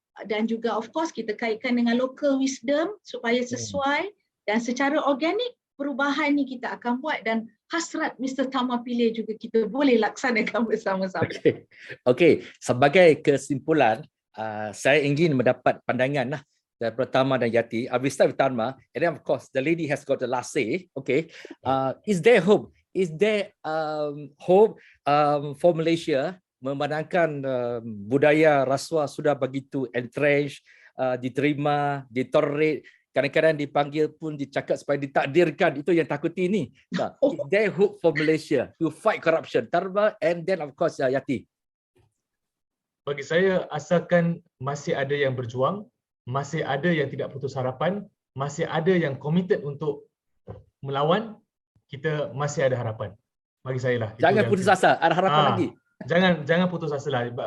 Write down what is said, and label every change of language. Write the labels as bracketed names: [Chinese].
[Malay] dan juga [English] of course [Malay] kita kaitkan dengan [English] local wisdom [Malay] supaya sesuai dan secara organik perubahan ni kita akan buat dan hasrat Mr. Tharma Pillay juga kita boleh laksanakan bersama-sama. Okey, sebagai kesimpulan, saya ingin mendapat pandangan dari Tharma dan Yati. [English] I will start with Tharma, and then of course the lady has got the last say. Okay, is there hope? Is there hope for Malaysia [Malay] memandangkan budaya rasuah sudah begitu entrenched, diterima, ditolerate, kadang-kadang dipanggil pun dicakap supaya ditakdirkan, itu yang takuti ni. [English] Is there hope for Malaysia to fight corruption? Tharma and then of course Yati. [Malay] Bagi saya, asalkan masih ada yang berjuang, masih ada yang tidak putus harapan, masih ada yang committed untuk melawan, kita masih ada harapan. Bagi saya lah. Jangan putus asa, ada harapan lagi. Jangan putus asa lah.